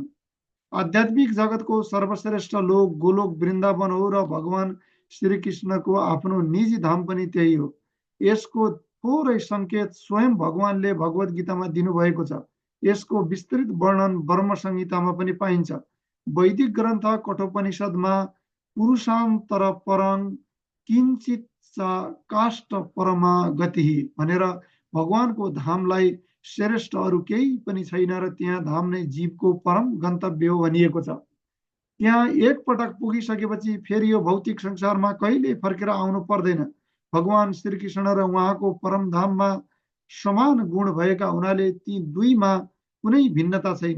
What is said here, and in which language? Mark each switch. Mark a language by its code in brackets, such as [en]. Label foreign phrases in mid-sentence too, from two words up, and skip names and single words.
[ne] आध्यात्मिक जगतको सर्वश्रेष्ठ लोक गोलोक वृन्दावन हो र भगवान श्रीकृष्णको आफ्नो निजी धाम पनि त्यही हो। यसको थोरै संकेत स्वयं भगवानले भगवत गीतामा दिनुभएको छ। यसको विस्तृत वर्णन ब्रह्म संहितामा पनि पाइन्छ। वैदिक ग्रन्थ कठोपनिषदमा [sa] पुरुषान्तर परं किञ्चित काष्ठ परमा गतिः [ne] भनेर भगवानको धामलाई श्रेष्ठ अरू केही पनि छैन र त्यहाँ धाम नै जीवको परम गन्तव्य हो भनिएको छ। त्यहाँ एकपटक पुगिसकेपछि फेरि यो भौतिक संसारमा कहिले फर्केर आउनु पर्दैन। भगवान श्रीकृष्ण र उहाँको परम धाममा समान गुण भएका हुनाले ती दुईमा कुनै भिन्नता छैन।